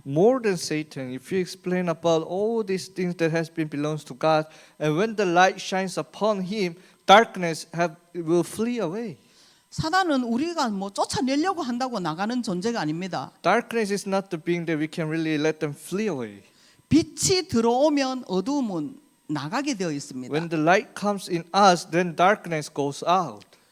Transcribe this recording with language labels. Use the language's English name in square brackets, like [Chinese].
[English] More than Satan, if you explain about all these things that has been belongs to God, and when the light shines upon him, darkness will flee away. [Korean] 사단은 우리가 쫓아내려고 한다고 나가는 존재가 아닙니다. [English] Darkness is not the being that we can really let them flee away. [Korean] 빛이 들어오면 어두움은 나가게 되어 있습니다. [English] When the light comes in us, then darkness goes out.